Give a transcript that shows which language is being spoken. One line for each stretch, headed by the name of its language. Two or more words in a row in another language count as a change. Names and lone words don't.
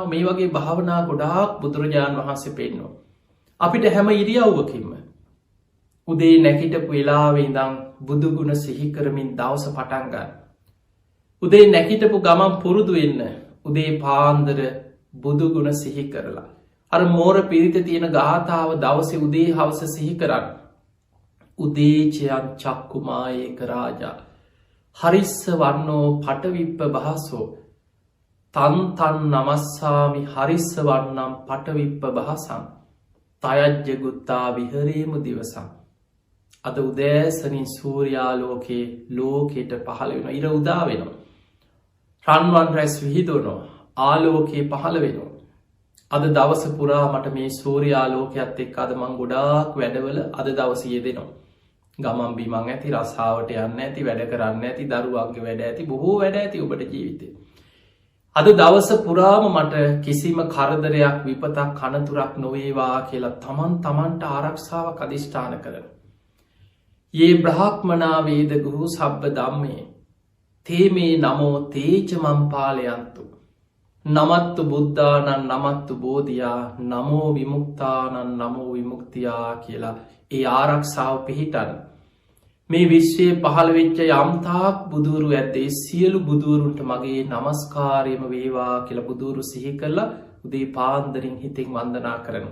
Sinhala: මේ වගේ භාවනා ගොඩාක් බුදුරජාණන් වහන්සේ පෙන්වනවා. අපිට හැම ඉරියව්වකින්ම උදේ නැගිටපු වෙලාවේ ඉඳන් බුදු ගුණ සිහි කරමින් දවස පටන් ගන්න. උදේ නැගිටපු ගමන් පුරුදු වෙන්න උදේ පාන්දර බුදු ගුණ සිහි කරලා අර මෝර පිරිතේ තියෙන ගාථාව දවසේ උදේ හවස සිහි කරන්න.
Pali: උදේචයන් චක්කුමායේක රාජා හරිස්ස වන්නෝ පටවිප්ප භාසෝ තන් තන් නමස්සාමි හරිස්ස වන්නම් පටවිප්ප භාසං තයජ්ජ ගුත්තා විහරේමු දිවසං.
Sinhala: අද උදෑසනින් සූර්යාලෝකයේ ලෝකෙට පහළ වෙනවා. ඉර උදා වෙනවා. රන්වන් රැස් විහිදුවනවා. ආලෝකයේ පහළ වෙනවා. අද දවස පුරා මට මේ සූර්යාලෝකයත් එක්ක අද මං ගොඩාක් වැඩවල අද දවසේ යෙදෙනවා. ගමන් බිමන් ඇති, රස්සාවට යන්න ඇති, වැඩ කරන්න ඇති, දරුවන්ගේ වැඩ ඇති, බොහෝ වැඩ ඇති ඔබට ජීවිතේ. අද දවස පුරාම මට කිසිම කරදරයක්, විපතක්, අනතුරක් නොවේවා කියලා තමන්ට ආරක්ෂාවක් අධිෂ්ඨාන කරනවා.
Pali: යේ බ්‍රහ්මනා වේද ගුරු සබ්බ ධම්මේ තේමේ නමෝ තේච මම්පාලයන්තු නමත්තු බුද්ධානං නමත්තු බෝධියා නමෝ විමුක්තානං නමෝ විමුක්තියා
Sinhala: කියලා ඒ ආරක්ෂාව පිහිටන් මේ විශ්වයේ පහළ වෙච්ච යම්තාක් බුදුරු ඇත්තේ සියලු බුදුරුන්ට මගේ නමස්කාරයම වේවා කියලා බුදුරු සිහි කරලා උදේ පාන්දරින් හිතෙන් වන්දනා කරනවා.